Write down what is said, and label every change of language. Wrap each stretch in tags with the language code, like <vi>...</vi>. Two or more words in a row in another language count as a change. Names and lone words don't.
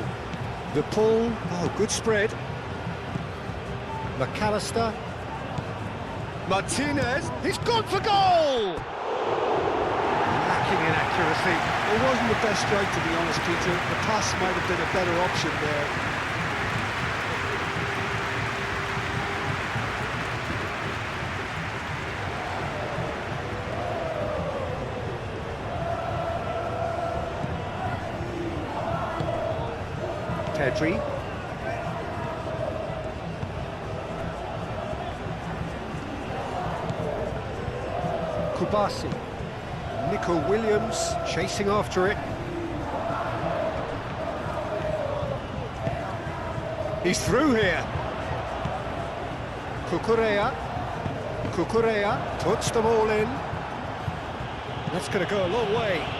<en>De Paul, oh, good spread. McAllister. Martinez, he's gone for goal! Lacking in accuracy. It wasn't the best strike, to be honest, Peter. The pass might have been a better option there. Pedri. Kubasi. Nico Williams chasing after it. He's through here. Cucurella. Cucurella puts them all in. That's going to go a long way.</en>